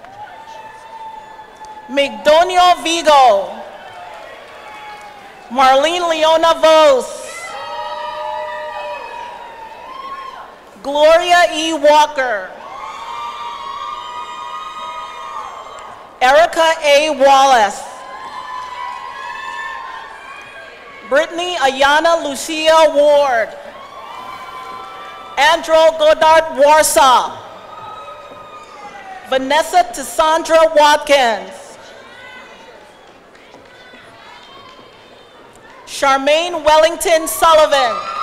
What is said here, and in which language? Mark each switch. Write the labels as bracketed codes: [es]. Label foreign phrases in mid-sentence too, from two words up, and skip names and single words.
[en] Migdonio Vigo. Marlene Leona Vos. Gloria E. Walker. Erica A. Wallace. Brittany Ayana Lucia Ward. Andrew Goddard Warsaw. Vanessa Cassandra Watkins. Charmaine Wellington Sullivan.